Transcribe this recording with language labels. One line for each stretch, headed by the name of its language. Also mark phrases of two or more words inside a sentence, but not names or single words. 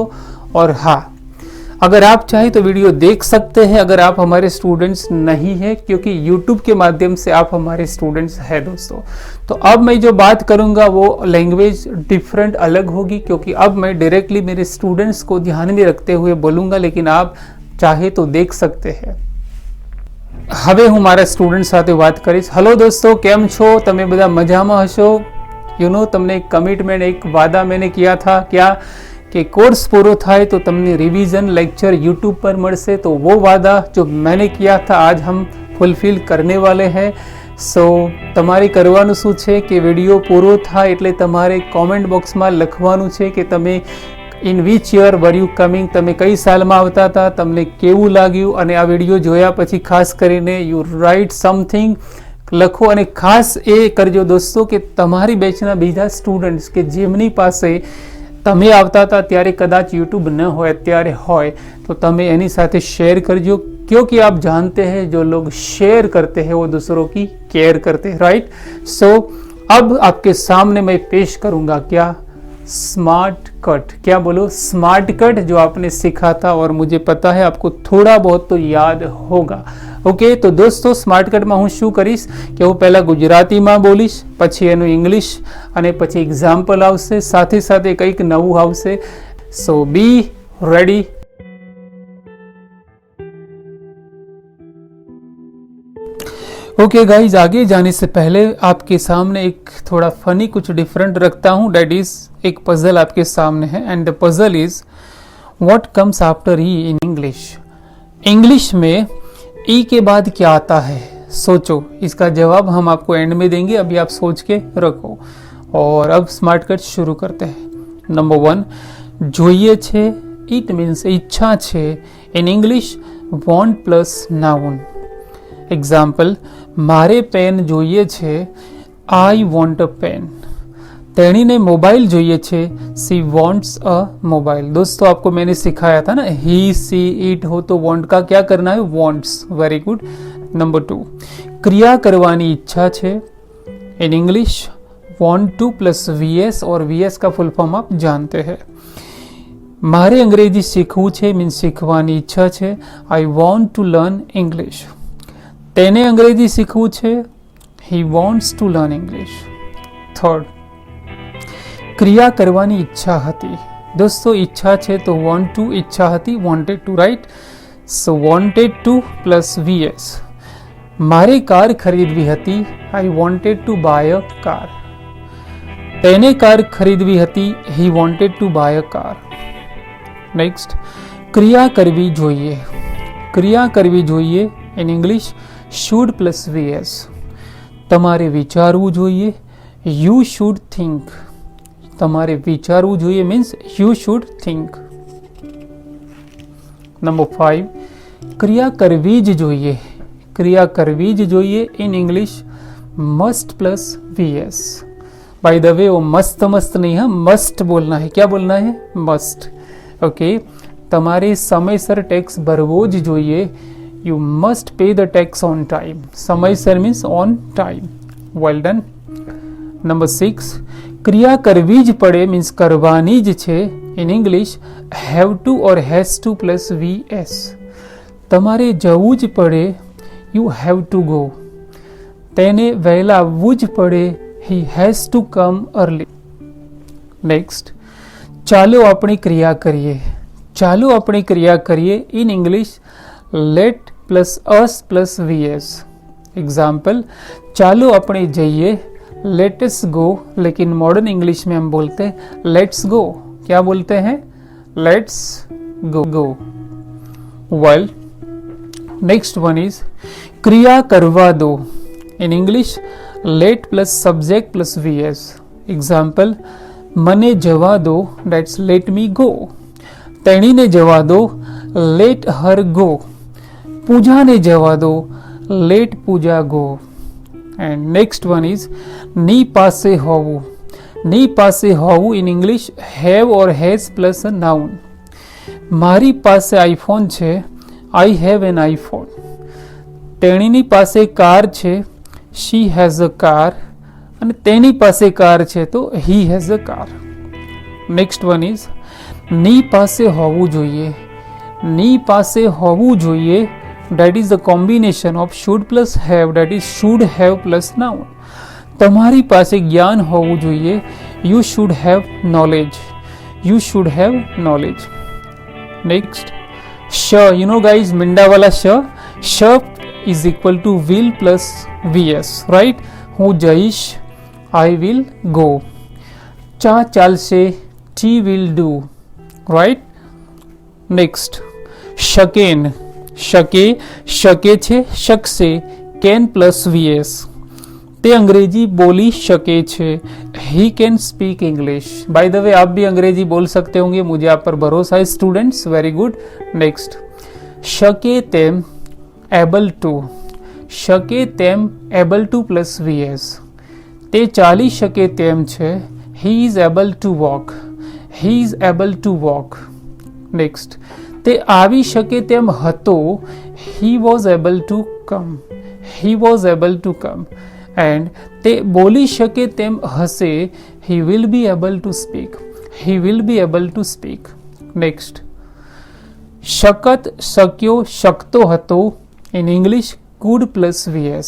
Hindi: और हाँ, अगर आप चाहे तो वीडियो देख सकते हैं अगर आप हमारे स्टूडेंट्स नहीं है, क्योंकि YouTube के माध्यम से आप हमारे स्टूडेंट्स हैं दोस्तों। तो अब मैं जो बात करूंगा वो
English: language different
Hindi: अलग होगी, क्योंकि अब मैं डायरेक्टली मेरे स्टूडेंट्स को ध्यान में रखते हुए बोलूंगा, लेकिन आप चाहे तो देख सकते हैं।
Gujarati: હવે હું મારા સ્ટુડન્ટ સાથે વાત કરીશ। હેલો દોસ્તો, કેમ છો? તમે બધા મજામાં હશો? તમને એક કમિટમેન્ટ, એક વાદા
Hindi: मैंने किया था क्या कि
Gujarati: કોર્સ પૂરો થાય તો તમને રિવિઝન લેક્ચર યુટ્યુબ પર મળશે।
Hindi: तो वो वादा जो मैंने किया था आज हम फुलफिल करने वाले हैं।
Gujarati: सो તમારે કરવાનું શું છે કે વિડીયો પૂરો થાય એટલે તમારે કોમેન્ટ બોક્સમાં લખવાનું છે કે તમે
English: in which year were you coming,
Gujarati: તમે કઈ સાલમાં આવતા હતા, તમને કેવું લાગ્યું, અને આ વિડીયો જોયા પછી ખાસ કરીને
English: you write something
Gujarati: લખો। અને ખાસ એ કરજો દોસ્તો કે તમારી બેચના બીજા સ્ટુડન્ટ્સ કે જેમની પાસે તમે આવતા હતા ત્યારે કદાચ યુટ્યુબ ન હો, અત્યારે હોય તો તમે એની સાથે શેર કરજો,
Hindi: क्योंकि आप जानते हैं जो लोग शेयर करते हैं वो दूसरों की केयर करते हैं, राइट। सो अब आपके सामने मैं पेश करूंगा क्या,
English: smart cut.
Hindi: क्या बोलो?
English: smart cut,
Hindi: जो आपने सीखा था और मुझे पता है आपको थोड़ा बहुत तो याद होगा। ओके, तो दोस्तों स्मार्ट कट में
Gujarati: હું શું કરીશ કે હું પહેલા ગુજરાતીમાં બોલીશ, પછી એનું ઇંગ્લિશ અને પછી એક્ઝામ્પલ આવશે, સાથે સાથે કંઈક નવું આવશે।
English: so be ready.
Hindi: ओके गाइज, आगे जाने से पहले आपके सामने एक थोड़ा फनी कुछ डिफरेंट रखता हूँ।
English: that is
Hindi: एक पजल आपके सामने है,
English: and the puzzle is what comes after E in English.
Hindi: इंग्लिश में ई के बाद क्या आता है? सोचो, इसका जवाब हम आपको एंड में देंगे, अभी आप सोच के रखो। और अब
English: smart cut
Hindi: शुरू करते हैं। नंबर 1,
Gujarati: જોઈએ છે,
English: it means
Gujarati: ઇચ્છા છે।
English: in English want plus noun.
Gujarati: એક્ઝામ્પલ, મારે પેન જોઈએ છે,
English: I want a pen.
Gujarati: તેણીને મોબાઇલ જોઈએ છે,
English: she wants a mobile.
Hindi: दोस्तों आपको मैंने सिखाया था ना,
English: he she it
Hindi: हो तो वॉन्ट का क्या करना है?
English: wants. very good.
Gujarati: નંબર 2, ક્રિયા કરવાની ઇચ્છા છે।
English: in English want to plus VS,
Hindi: और VS का फुल फॉर्म आप जानते हैं।
Gujarati: મારે અંગ્રેજી શીખવું છે मीन्स શીખવાની ઈચ્છા છે,
English: I want to learn English.
Gujarati: તેને અંગ્રેજી શીખવું છે,
English: he wants to learn English।
Gujarati: થર્ડ, ક્રિયા કરવાની ઈચ્છા હતી। दोस्तों ઈચ્છા છે तो
English: want to,
Gujarati: ઈચ્છા હતી
English: wanted to, right। so wanted to plus VS।
Gujarati: મારે કાર ખરીદવી હતી,
English: I wanted to buy a car।
Gujarati: તેને કાર ખરીદવી હતી,
English: he wanted to buy a car। नेक्स्ट,
Gujarati: ક્રિયા કરવી જોઈએ। ક્રિયા કરવી જોઈએ
English: in English should plus VS।
Gujarati: તમારે વિચારવું જોઈએ,
English: you should think।
Gujarati: તમારે વિચારવું જોઈએ
English: means you should think।
Gujarati: નંબર 5, ક્રિયા કરવી જ જોઈએ। ક્રિયા કરવી જ જોઈએ
English: in English must plus VS। by the way
Hindi: वो मस्त मस्त नहीं है, मस्ट बोलना है। क्या बोलना है? मस्ट। ओके,
Gujarati: તમારે સમયસર ટેક્સ ભરવો જ જોઈએ।
English: You must pay the tax on time। સમયસર means on time। Well done। Number 6,
Gujarati: ક્રિયા કરવી જ પડે means કરવાની જ છે।
English: In English have to or has to plus VS।
Gujarati: તમારે જવું જ પડે,
English: you have to go।
Gujarati: તેને વહેલા આવવું જ પડે,
English: he has to come early। Next,
Gujarati: ચાલો આપણી ક્રિયા કરીએ। ચાલો આપણી ક્રિયા કરીએ
English: in English let plus us plus VS।
Gujarati: એક્ઝામ્પલ, ચાલો આપણે જઈએ,
English: let's go.
Hindi: लेकिन
English: modern English
Hindi: में हम बोलते हैं
English: let's go.
Hindi: क्या बोलते हैं?
English: let's go. well, next one is
Gujarati: ક્રિયા કરવા દો।
English: in English let plus subject plus VS. एग्जाम्पल,
Gujarati: મને જવા દો,
English: that's let me go.
Gujarati: તેણીને જવા દો,
English: let her go.
Gujarati: પૂજાને જવા દો,
English: let પૂજા go. And next one is
Gujarati: ની પાસે હોવું. ની પાસે હોવું
English: in English have or has plus a noun.
Gujarati: મારી પાસે આઈફોન છે,
English: I have an iPhone.
Gujarati: તેણીની પાસે કાર છે,
English: she has a car.
Gujarati: અને તેની પાસે કાર છે તો
English: he has a car. Next one is
Gujarati: ની પાસે હોવું જોઈએ. ની પાસે હોવું જોઈએ,
English: that is the combination of should plus have, that is should have plus noun.
Gujarati: તમારી પાસે જ્ઞાન હોવું જોઈએ,
English: you should have knowledge. You should have knowledge. Next, sh, you know guys, મીંડાવાળા sh is equal to will plus vs, right?
Gujarati: હું જઈશ,
English: I will go.
Gujarati: ચા ચાલશે,
English: tea will do, right? Next,
Gujarati: શકેન. શકે છે, શકશે,
English: can plus vs.
Gujarati: તે અંગ્રેજી બોલી શકે છે,
English: he can speak English. By the way,
Hindi: आप भी अंग्रेजी बोल सकते होंगे, मुझे आप पर भरोसा है स्टूडेंट्स,
English: very good. नेक्स्ट,
Gujarati: શકે તેમ,
English: able to.
Gujarati: શકે તેમ,
English: able to plus vs.
Gujarati: તે ચાલી શકે તેમ છે,
English: he is able to walk. He is able to walk. Next,
Gujarati: તે આવી શકે તેમ હતો,
English: he was able to come. He was able to come. And
Gujarati: તે બોલી શકે તેમ હશે,
English: he will be able to speak. He will be able to speak. Next,
Gujarati: શકત, શક્યો, શકતો હતો,
English: in English could plus vs.